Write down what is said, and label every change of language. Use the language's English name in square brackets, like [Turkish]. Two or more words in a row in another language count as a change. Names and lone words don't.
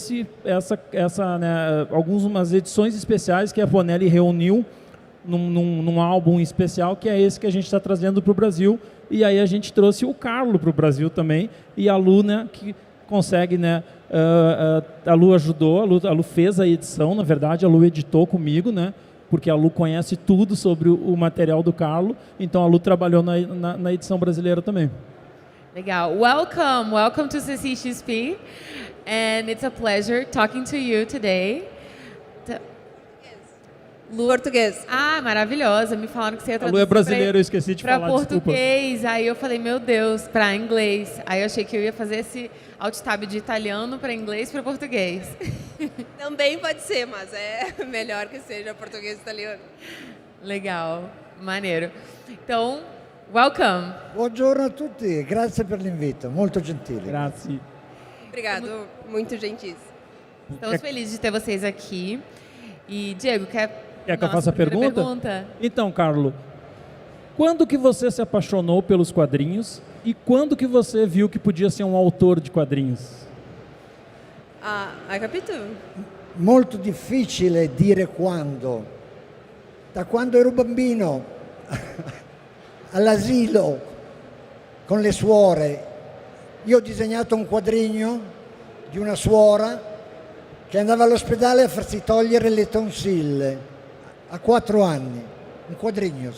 [Portuguese] algumas edições especiais que a Bonelli reuniu num álbum especial, que é esse que a gente está trazendo para o Brasil, e aí a gente trouxe o Carlo para o Brasil também, e a Lu, né, que consegue, né, a Lu ajudou, a Lu fez a edição, na verdade a Lu editou comigo, né, porque a Lu conhece tudo sobre o material do Carlo, então a Lu trabalhou na edição brasileira também. Legal. [English] Welcome to CCXP, and it's a pleasure talking to you today. [Portuguese] Lu, português. Ah, maravilhosa. Me falaram que você ia A traduzir. Lu é brasileira, eu esqueci de falar, para português. Aí eu falei, meu Deus, para inglês. Aí eu achei que eu ia fazer esse alt-tab de italiano para inglês para português. Também pode ser, mas é melhor que seja português e italiano. Legal, maneiro. Então, welcome. [Italian] Buongiorno a tutti, grazie per l'invito, molto gentile. Grazie. [Portuguese] Obrigado, muito gentis. Estamos felizes de ter vocês aqui. E, Diego, quer que eu faça a pergunta? Então, Carlo, quando que você se apaixonou pelos quadrinhos e quando que você viu que podia ser um autor de quadrinhos? [Italian] Hai capito? Molto difficile dire quando. Da quando ero bambino, all'asilo, con le suore, io ho disegnato un quadrigno di una suora che andava all'ospedale a farsi togliere le tonsille a 4 anni, un quadrigno.